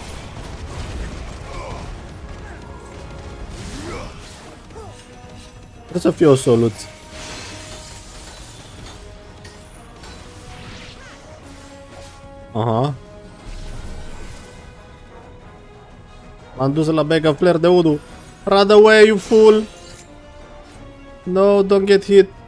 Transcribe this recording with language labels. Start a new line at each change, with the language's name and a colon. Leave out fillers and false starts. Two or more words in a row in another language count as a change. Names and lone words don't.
Romanian: Trebuie să fie o soluție. Aha. M-am dus la mega flare de 1.
English: Run away, you fool! No, don't get hit.